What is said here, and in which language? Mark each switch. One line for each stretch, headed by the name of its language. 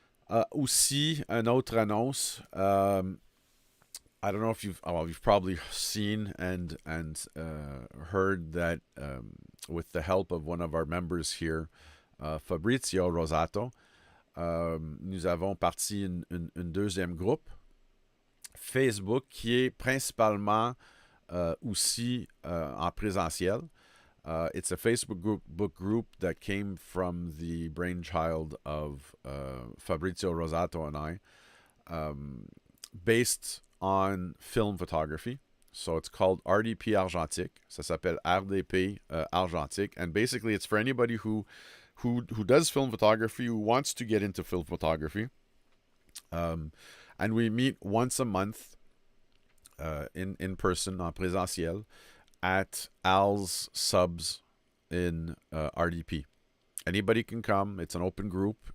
French: Aussi, an autre annonce.
English: I don't know if you've probably seen and heard that with the help of one of our members here, Fabrizio Rosato,
French: nous avons parti une deuxième groupe Facebook qui est principalement aussi en présentiel.
English: It's a Facebook book group that came from the brainchild of Fabrizio Rosato and I, based on film photography. So it's called RDP Argentique.
French: Ça s'appelle RDP Argentique.
English: And basically it's for anybody who does film photography, who wants to get into film photography. And we meet once a month in person,
French: en présentiel,
English: at Al's Subs in RDP. Anybody can come. It's an open group.